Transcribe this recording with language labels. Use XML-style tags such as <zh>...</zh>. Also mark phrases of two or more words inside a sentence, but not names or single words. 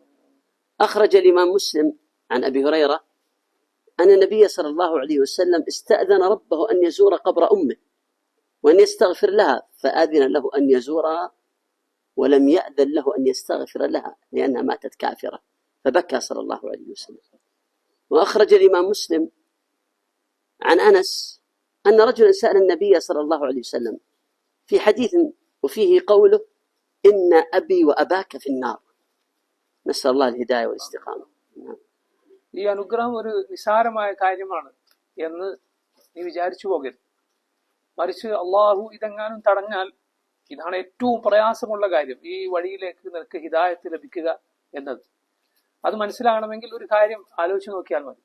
<ar>أخرج الإمام مسلم عن أبي هريرة أن النبي صلى الله عليه وسلم استأذن ربه أن يزور قبر أمه وأن يستغفر لها، فأذن له أن يزورها ولم يأذن له أن يستغفر لها لأنها ماتت كافرة، فبكى صلى الله عليه وسلم. وأخرج الإمام مسلم عن أنس أن رجلا سأل النبي صلى الله عليه وسلم في حديث وفيه قوله إن أبي وأباك في النار، نسأل الله الهداية والاستقامة.</ar> <ml>ഈ അനുഗ്രഹം ഒരു നിസാരമായ കാര്യമാണ് എന്ന് നീ വിചാരിച്ചു പോകരുത്. മറിച്ച് അള്ളാഹു ഇതെങ്ങാനും തടഞ്ഞാൽ ഇതാണ് ഏറ്റവും പ്രയാസമുള്ള കാര്യം, ഈ വഴിയിലേക്ക് നിനക്ക് ഹിദായത്ത് ലഭിക്കുക എന്നത്. അത് മനസ്സിലാകണമെങ്കിൽ ഒരു കാര്യം ആലോചിച്ച് നോക്കിയാൽ മതി.</ml>